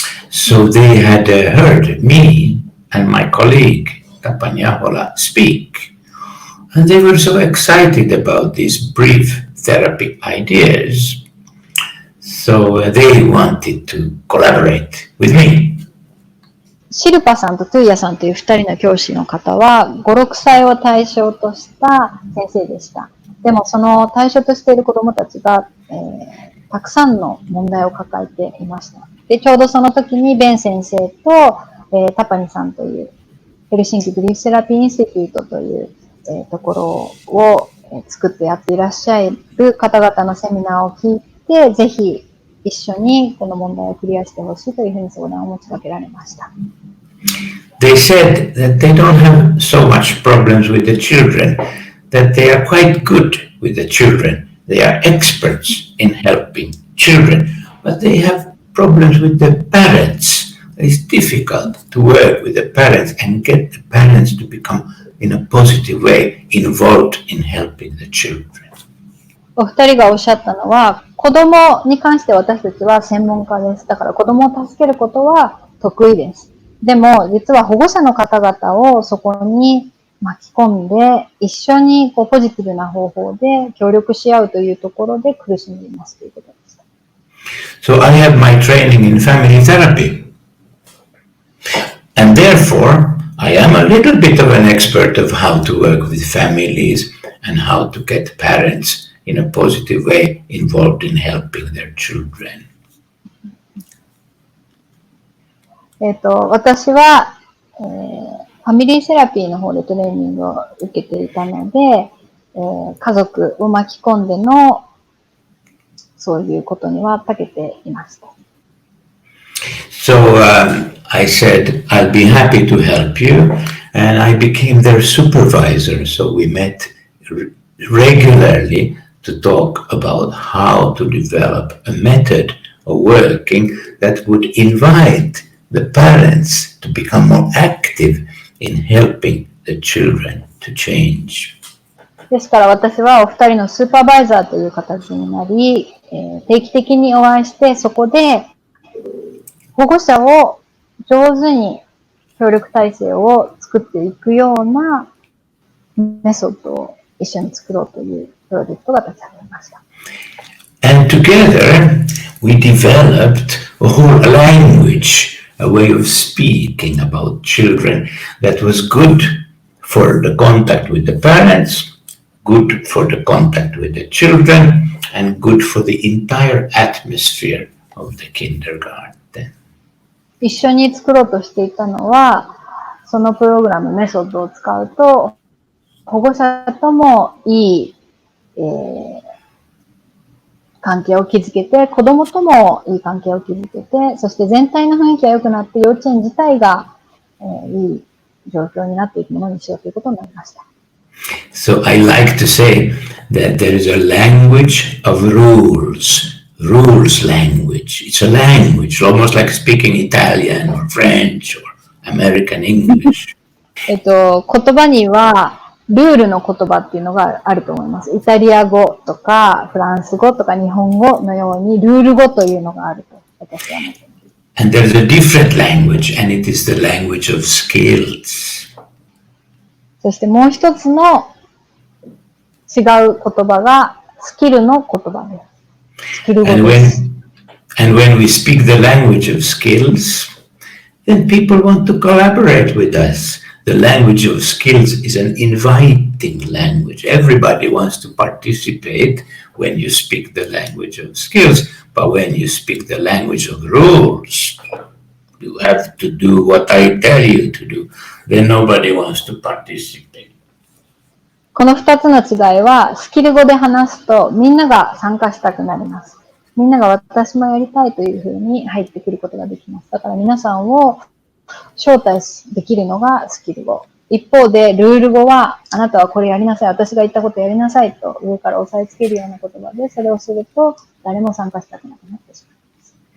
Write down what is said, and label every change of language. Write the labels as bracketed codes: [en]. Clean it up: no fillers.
[en] So they had heard me and my colleague, Tapanya speak, and they were so excited about these brief therapy ideas. So they wanted to collaborate with me. [ja] シルパさんとトゥイヤさんという二人の教師の方は5、6歳を対象とした先生でした。でもその対象としている子どもたちが、たくさんの問題を抱えていました。で、ちょうどその時にベン先生と、タパニさんというヘルシンキグリーフセラピーインスティテュートという、ところを作ってやっていらっしゃる方々のセミナーを聞いて、ぜひ一緒にこの問題をクリアしてほしいというふうに相談を持ちかけられました。 [en] They said that they don't have so much problems with the children, that they are quite good with the children. They are experts in helping children, but they have problems with the parents. It's difficult to work with the parents and get the parents to become, in a positive way, involved in helping the children. [ja] お二人がおっしゃったのは、子供に関して私たちは専門家です。だから子供を助けることは得意です。でも、実は保護者の方々をそこに巻き込んで、一緒にポジティブな方法で協力し合うというところで苦しんでいますということでした。 [en] So I have my training in family therapy. And therefore, I am a little bit of an expert of how to work with families and how to get parents in a positive way involved in helping their children. [ja] 私は、ファミリーセラピーの方でトレーニングを受けていたので、家族を巻き込んでのそういうことには長けていました。 [en] So I said, I'll be happy to help you, and I became their supervisor. So we met regularly to talk about how to develop a method of working that would invite the parents to become more active in helping the children to change. [ja] ですから私はお二人のスーパーバイザーという形になり、定期的にお会いして、そこで保護者を上手に協力体制を作っていくようなメソッドを一緒に作ろうというプロジェクトが立ち上がりました。 [en] And together we developed a whole language, a way of speaking about children that was good for the contact with the parents, good for the contact with the children, and good for the entire atmosphere of the kindergarten. [ja] 一緒に作ろうとしていたのは、そのプログラム、メソッドを使うと、保護者ともいい、関係を築けて、子供ともいい関係を築けて、そして全体の雰囲気が良くなって、幼稚園自体が、いい状況になっていくものにしようということになりました。 [en] So I like to say that there is a language of rules language. It's a language, almost like speaking Italian or French or American English. [ja] 言葉には、ルールの言葉っていうのがあると思います。イタリア語とか、フランス語とか日本語のように、ルール語というのがあると私は思っています。 [en] And there's a different language, and it is the language of skills. [ja] そしてもう一つの違う言葉がスキルの言葉です。スキル語です。 [en] And when we speak the language of skills, then people want to collaborate with us. The language of skills is an inviting language. Everybody wants to participate when you speak the language of skills, but when you speak the language of rules, you have to do what I tell you to do. Then nobody wants to participate. [ja] この二つの違いは、スキル語で話すとみんなが参加したくなります。みんなが私もやりたいというふうに入ってくることができます。だから皆さんを招待できるのがスキル語。一方で、ルール語は、あなたはこれやりなさい、私が言ったことやりなさいと上から押さえつけるような言葉で、それをすると誰も参加したくなくなってしまいます。